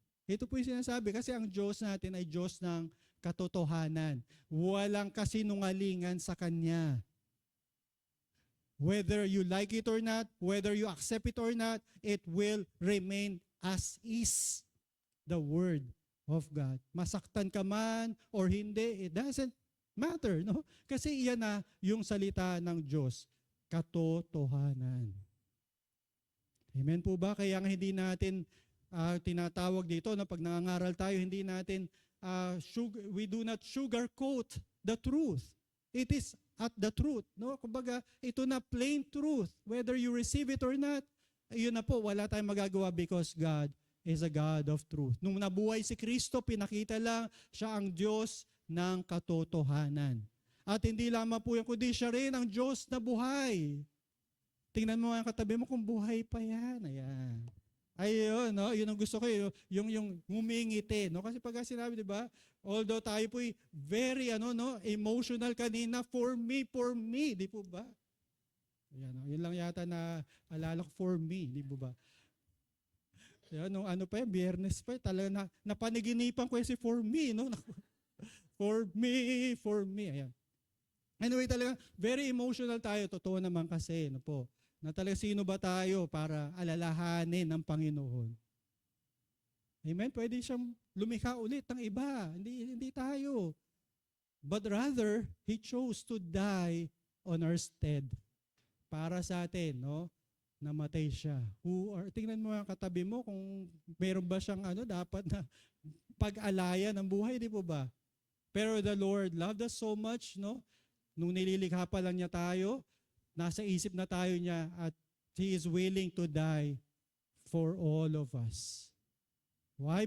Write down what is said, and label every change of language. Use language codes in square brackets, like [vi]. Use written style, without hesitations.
[tl] Ito po yung sinasabi kasi ang Diyos natin ay Diyos ng katotohanan. Walang kasinungalingan sa Kanya. [en] Whether you like it or not, whether you accept it or not, it will remain as is the Word of God. [tl] Masaktan ka man or hindi, [en] it doesn't matter, [tl] no? Kasi iyan na yung salita ng Diyos, katotohanan. Amen po ba? Kaya nga hindi natin tinatawag dito, na pag nangangaral tayo, hindi natin, [en] we do not sugarcoat the truth. It is at the truth. No? [tl] Kumbaga, ito na [en] plain truth. Whether you receive it or not, [tl] yun na po, wala tayong magagawa [en] because God is a God of truth. [tl] Nung nabuhay si Kristo, pinakita lang siya ang Diyos ng katotohanan. At hindi lamang po yan, kundi siya rin ang Diyos na buhay. Tingnan mo ang katabi mo kung buhay pa yan. Ayan. Ayun, no? Yun ang gusto ko, yung ngumingiti, no? Kasi pag sinabi, di ba? Although tayo po'y [en] very emotional [tl] kanina, for me, di po ba? Ayan, no? Yun lang yata na alala ko, for me, di po ba? Ayan, nung pa yan, Biyernes pa, talaga napaniginipan ko si for me, no? For me, ayan. Anyway, talaga, [en] very emotional [tl] tayo, totoo naman kasi, no po? Na talaga sino ba tayo para alalahanin ng Panginoon. Amen? Pwede siyang lumikha ulit ng iba. Hindi tayo. [en] But rather, He chose to die on our stead. [tl] Para sa atin, no? Namatay siya. Tingnan mo ang katabi mo kung meron ba siyang dapat na pag-alaya ng buhay, di po ba? Pero [en] the Lord loved us so much, [tl] no? Nung nililikha pa lang niya tayo, nasa isip na tayo niya at [en] He is willing to die for all of us. [tl] Why?